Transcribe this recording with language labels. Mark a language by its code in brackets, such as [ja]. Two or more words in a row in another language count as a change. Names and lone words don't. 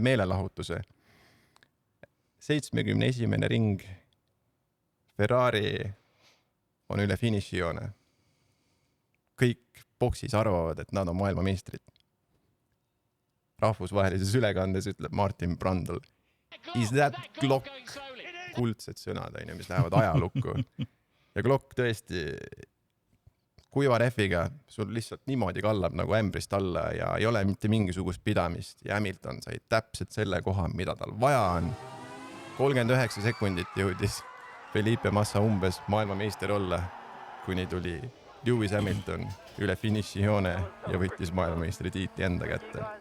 [et] meelelahutuse. 71. ring. Ferrari on üle finišijoone. Kõik boksis arvavad, et nad on maailmameistrid. Rahvusvahelises ülekandes ütleb Martin Brundle. [en] Is that Glock? [et] Kuldsed sõnad, mis lähevad ajalukku. Ja Glock tõesti kuiva rehviga sul lihtsalt niimoodi kallab nagu ämbrist alla ja ei ole mitte mingisugust pidamist. Ja Hamilton sai täpselt selle koha, mida tal vaja on. 39 sekundit jõudis Felipe Massa umbes maailmameister olla, kuni tuli Lewis Hamilton üle finišijoone ja võttis maailmameistri tiitli enda kätte.